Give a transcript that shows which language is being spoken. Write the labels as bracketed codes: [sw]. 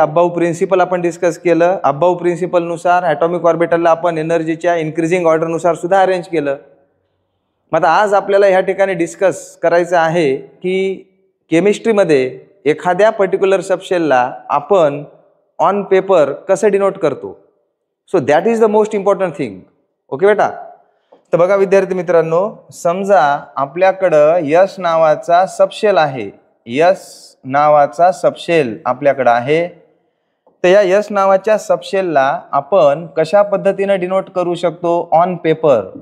[mr] Above principal आपण discuss केलं। Above प्रिन्सिपलनुसार atomic ऑर्बिटलला आपण एनर्जीच्या इन्क्रीजिंग ऑर्डरनुसार सुद्धा अरेंज केलं। मग आता आज आपल्याला ह्या ठिकाणी डिस्कस करायचं आहे की केमिस्ट्रीमध्ये एखाद्या पर्टिक्युलर सबशेलला आपण ऑन पेपर कसं डिनोट करतो। [en] So that is the most important thing. [mr] Okay बेटा, तर बघा विद्यार्थी मित्रांनो, समजा आपल्याकडं यस नावाचा सबशेल आहे। यस नावाचा सबशेल आपल्याकडं आहे। तर या यस नावाच्या सबशेलला आपण कशा पद्धतीने डिनोट करू शकतो ऑन पेपर।